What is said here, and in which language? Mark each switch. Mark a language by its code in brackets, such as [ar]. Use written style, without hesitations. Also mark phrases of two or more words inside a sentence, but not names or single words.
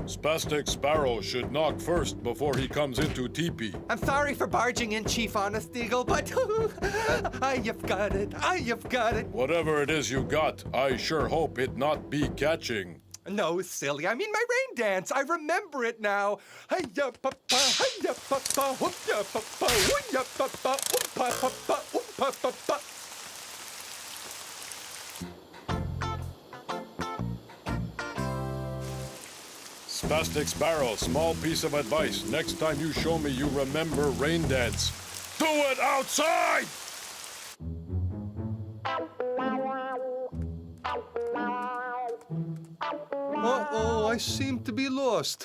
[en] Spastic Sparrow should knock first before he comes into teepee. I'm sorry for barging in, Chief Honest Eagle, but I have got it. I have got it. Whatever it is you got, I sure hope it not be catching. No, silly. I mean my rain dance. I remember it now. Hiya papa, hiya papa, whoop-ya papa, woo-ya papa, oompa papa, oompa papa. Spastic Sparrow, small piece of advice. Next time you show me you remember rain dance, do it outside! Uh-oh, I seem to be lost.